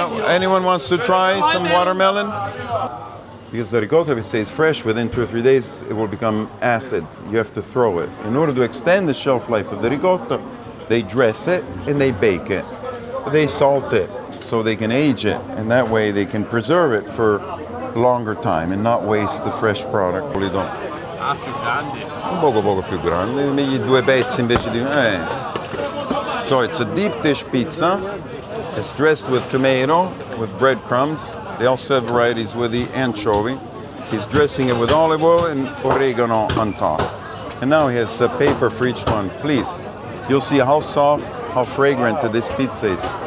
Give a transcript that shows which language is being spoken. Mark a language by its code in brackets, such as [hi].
[en] Anyone wants to try some watermelon? Because the ricotta, if it stays fresh, within 2 or 3 days, it will become acid. You have to throw it. In order to extend the shelf life of the ricotta, they dress it and they bake it. They salt it so they can age it, and that way they can preserve it for longer time and not waste the fresh product. [it] Un poco più grande, meglio 2 pezzi invece di... [en] So it's a deep dish pizza. It's dressed with tomato, with breadcrumbs. They also have varieties with the anchovy. He's dressing it with olive oil and oregano on top. And now he has a paper for each one. Please, you'll see how soft, how fragrant this pizza is.